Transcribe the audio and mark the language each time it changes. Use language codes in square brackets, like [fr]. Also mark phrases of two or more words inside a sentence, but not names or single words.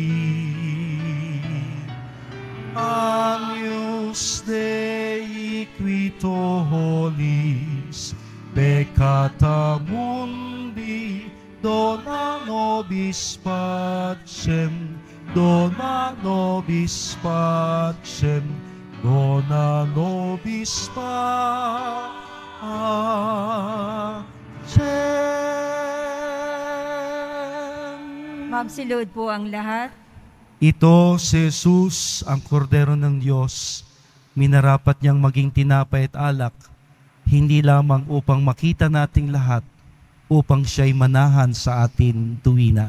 [la] Agnus Dei quito holis, peccata mundi, dona nobis pacem, dona nobis pacem, dona nobis pacem. [tl] Magsilod po ang lahat. Ito si Jesus, ang kordero ng Diyos, minarapat niyang maging tinapay at alak, hindi lamang upang makita nating lahat, upang siya'y manahan sa atin tuwina.